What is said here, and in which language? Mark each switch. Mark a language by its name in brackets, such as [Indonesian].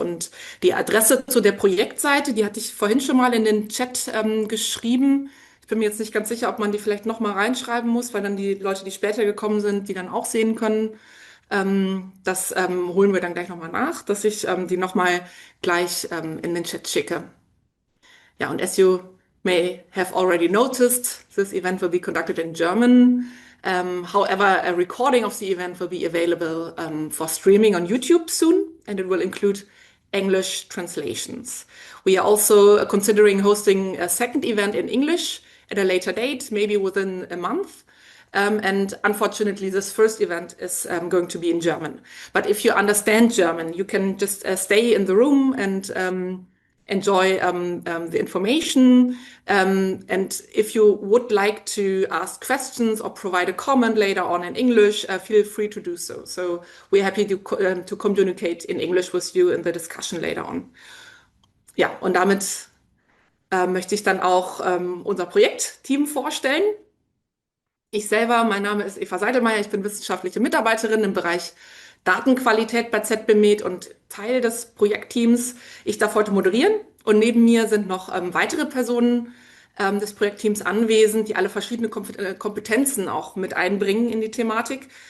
[German] Und die Adresse zu der Projektseite, die hatte ich vorhin schon mal in den Chat geschrieben. Ich bin mir jetzt nicht ganz sicher, ob man die vielleicht noch mal reinschreiben muss, weil dann die Leute, die später gekommen sind, die dann auch sehen können. Das holen wir dann gleich noch mal nach, dass ich die noch mal gleich in den Chat schicke. [English] Yeah, and as you may have already noticed, this event will be conducted in German. However, a recording of the event will be available for streaming on YouTube soon, and it will include English translations. We are also considering hosting a second event in English at a later date, maybe within a month. And unfortunately, this first event is going to be in German. But if you understand German, you can just stay in the room and enjoy the information. And if you would like to ask questions or provide a comment later on in English, feel free to do so. So we're happy to communicate in English with you in the discussion later on. [German] Ja, und damit möchte ich dann auch unser Projektteam vorstellen. Ich selber, mein Name ist Eva Seidelmeier, ich bin wissenschaftliche Mitarbeiterin im Bereich Datenqualität bei ZB Med und Teil des Projektteams. Ich darf heute moderieren und neben mir sind noch weitere Personen des Projektteams anwesend, die alle verschiedene Kompetenzen auch mit einbringen in die Thematik.